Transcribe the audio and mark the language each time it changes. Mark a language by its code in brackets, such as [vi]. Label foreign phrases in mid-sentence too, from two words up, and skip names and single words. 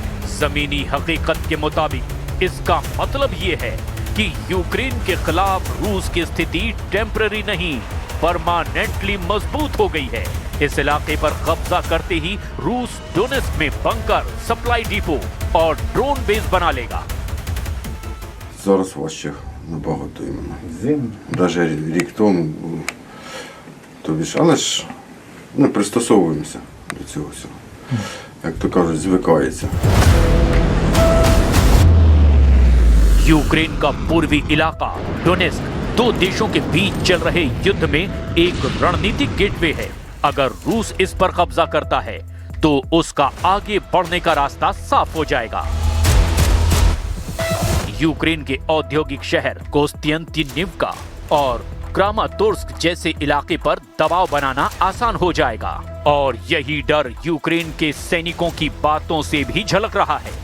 [hi] जमीनी हकीकत के मुताबिक इसका मतलब ये है कि यूक्रेन के खिलाफ रूस की स्थिति टेम्पररी नहीं, परमानेंटली मजबूत हो गई है। इस इलाके पर कब्जा करते ही रूस डोनेस्क में [en] bunker, supply depot [hi] और [en] drone base [hi] बना लेगा। [uk] Зараз важче набагато іменно. Зимно. Навіть рік тому було. Тобі ж, але ж ми пристосовуємося до цього всього. Як то кажуть, звикається. [hi] यूक्रेन का पूर्वी इलाका डोनेस्क दो देशों के बीच चल रहे युद्ध में एक रणनीतिक गेटवे है। अगर रूस इस पर कब्जा करता है तो उसका आगे बढ़ने का रास्ता साफ हो जाएगा। यूक्रेन के औद्योगिक शहर कोस्तियंतिनिवका और क्रामातोर्स्क जैसे इलाके पर दबाव बनाना आसान हो जाएगा और यही डर यूक्रेन के सैनिकों की बातों से भी झलक रहा है।